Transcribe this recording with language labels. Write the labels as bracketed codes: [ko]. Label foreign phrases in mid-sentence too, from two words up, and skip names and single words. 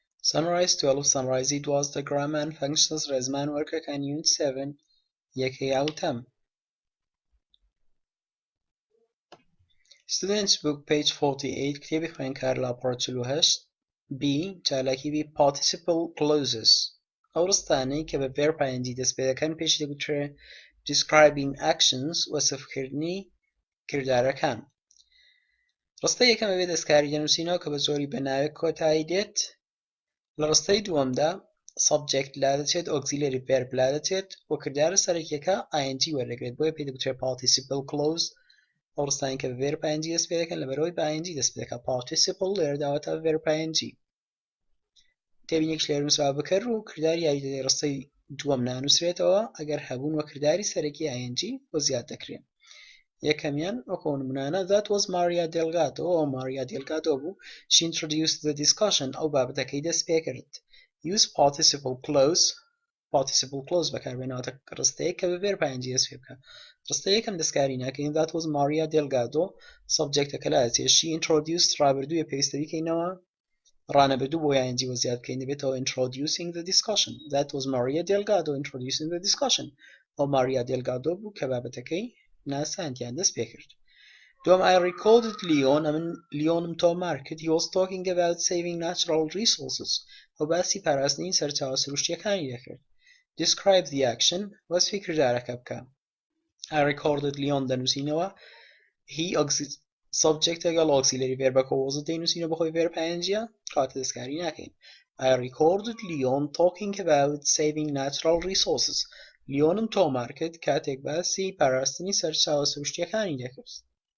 [en] Sunrise 12 Sunrise it was the grammar and functions [ckb] ڕێزمان وەرکەکان [en] Unit 7 [ckb] یەکەی ئاوتەم. [en] Students book page 48 [ckb] کتێبی خوێندکار لاپەڕە 48 B چالاکی B [en] participle clauses [ckb] ئەو ڕستانەی کە بە [en] verb ing [ckb] دەست پێ دەکەن پێش دەگوترێ [en] describing actions [ckb] وەسفکردنی کردارەکان. ڕستەی یەکەم ئەوێ دەستکاری دەنووسینەوە کە بە زۆری بە ناوێک کۆتایی دێت. لە ڕستەی دووەمدا subject لا دەچێت [en] auxiliary verb [ckb] لا دەچێت و کردارە سەرەکیەکە ing وەردەگرێت بۆیە پێی دەگوترێت [en] participle clause [ckb] ئەو ڕستانی کە بە [en] verb ing [ckb] دەست پێ دەکەن لەبەرەوەی بە ing دەست پێ دەکات participle لێرە داوەتە [en] verb ing. [ckb] تێبینێک لێرە نووسراوە بکەر و کرداری یاریدەدەی ڕستەی دووەم نانووسرێتەوە ئەگەر هەبوون وە کرداری سەرەکی ing بۆ زیاد دەکرێن. یەکەمیان وەکو نمونانە [en] that was Maria Delgado [ckb] ئەو Maria Delgado بوو [en] she introduced the discussion [ckb] ئەو بابەتەکەی دەست پێ کرد. [en] use participle clause [ckb] بەکاربێنەوەتە ڕستەیەک کە بە verb ing دەست پێ بکات. ڕستەی یەکەم دەستکاری ناکەین [en] that was Maria Delgado [ckb] subjectەکە لا دەچێت [en] she introduced [ckb] ڕابردوویە پێویستە بیکەینەوە ڕانەبردوو بۆ ing بۆ زیاد بکەین دەبێتەوە [en] introducing the discussion that was Maria Delgado introducing the discussion [ckb] ئەو Maria Delgado بوو کە بابەتەکەی ناساندیان دەست پێ کرد. دوم [en] I recorded Leon [ckb] ئەمن لیۆنم تۆمار کرد [en] he was talking about saving natural resources [ckb] ئەو باسی پاراستنی سەرچاوە سروشتیەکانی دەکرد. [en] describe the action [ckb] وەسفی کردارەکە بکە. [en] I recorded Leon [ckb] دەنووسینەوە he subject لەگەڵ auxiliary verbەکە was دەینووسینەوە بەخۆی [en] verb ing [ckb] کاتە دەستکاری ناکەین. [en] I recorded Leon talking about saving natural resources [ckb] لیۆنم تۆمار کرد کاتێک باسی پاراستنی سەرچاوە سروشتیەکانی دەکرد.